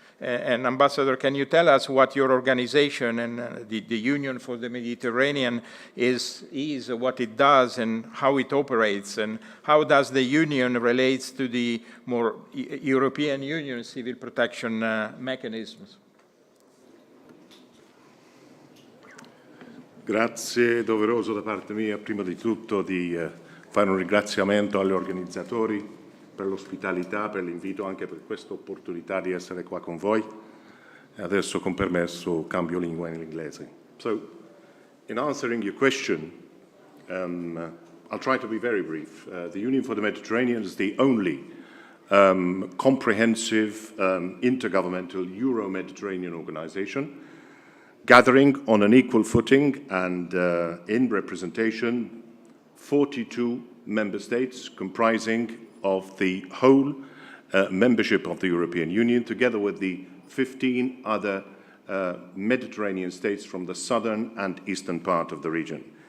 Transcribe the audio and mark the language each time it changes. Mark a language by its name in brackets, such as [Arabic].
[English] And Ambassador, can you tell us what your organization and the Union for the Mediterranean is, what it does, and how it operates, and how does the Union relates to the more European Union civil protection mechanisms? [Italian] Grazie, doveroso da parte mia prima di tutto di fare un ringraziamento agli organizzatori per l'ospitalità, per l'invito, anche per questa opportunità di essere qua con voi. E adesso, con permesso, cambio lingua in inglese. [English] So, in answering your question, I'll try to be very brief. The Union for the Mediterranean is the only comprehensive intergovernmental Euro-Mediterranean organization gathering on an equal footing and in representation 42 member states comprising of the whole membership of the European Union, together with the 15 other Mediterranean states from the southern and eastern part of the region.